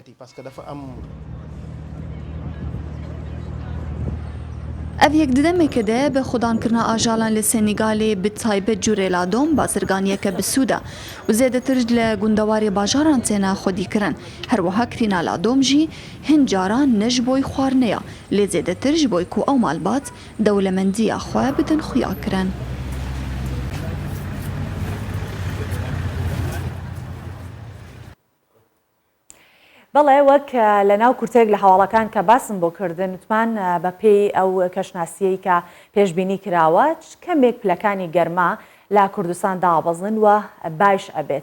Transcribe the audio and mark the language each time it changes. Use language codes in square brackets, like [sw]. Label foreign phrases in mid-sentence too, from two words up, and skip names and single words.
[ku] Ev yekdidemeke de bi xwedankirina ajalan li Senîgalê bi taybet curê ladom bazirganiyeke bisûd e û zêdetir li gundewarê bajaran têne xwedîkirin. Her wiha kirîna ladom jî hin caran ne ji boî xwarinê lê zêdetir ji boî ku ew malbat dewlemendiya xwe bidin xuyakirin. [ckb] بەڵێ وەک لە ناو کورتێک لە هەواڵەکان کە باسم بۆ کردن وتمان بە پێی ئەو کەشناسیەی کە پێشبینی کراوە کەمێک پلەکانی گەرما لە کوردستان دابەزن و باش ئەبێت.